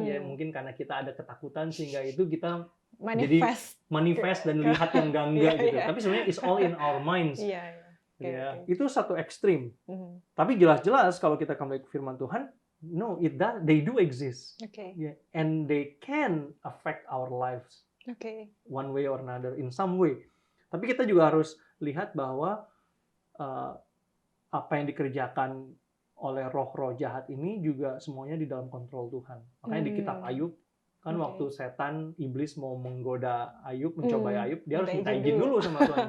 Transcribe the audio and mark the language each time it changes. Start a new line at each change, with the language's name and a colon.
Indonesian: Ya mungkin karena kita ada ketakutan sehingga itu kita jadi manifest dan lihat yang enggak gitu. Tapi sebenarnya
English: it's all in our minds.
Indonesian: Itu satu ekstrim. Tapi jelas-jelas kalau kita kembali ke firman Tuhan,
English: no, they do exist. And they can affect our lives. One way or another, in some way.
Indonesian: Tapi kita juga harus lihat bahwa apa yang dikerjakan oleh roh-roh jahat ini juga semuanya di dalam kontrol Tuhan. Makanya di kitab Ayub, kan waktu setan, iblis mau menggoda Ayub, mencobai Ayub, dia harus minta izin dulu sama Tuhan.